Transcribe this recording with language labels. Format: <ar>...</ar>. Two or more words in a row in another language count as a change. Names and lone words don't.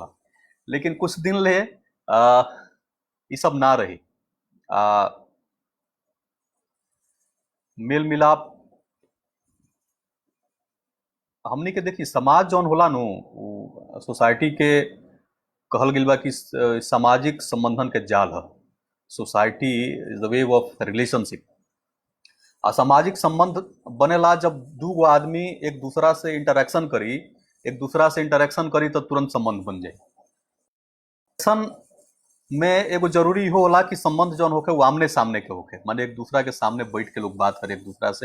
<bho>लेकिन कुछ दिन ले ये सब ना रही। मेल मिलाप हमनी के देखी, समाज जौन होला नु सोसाइटी के कहल गई बा कि सामाजिक संबंधन के जाल है।</bho> <en>society is the way of relationship.</en> <bho>सामाजिक संबंध बनेला जब दू आदमी एक दूसरा से इंटरेक्शन करी तो तुरंत संबंध बन जाए। में एगो जरूरी हो होला कि संबंध जौन होके वो आमने सामने के होके, माने एक दूसरा के सामने बैठ के लोग बात करे एक दूसरा से।</bho>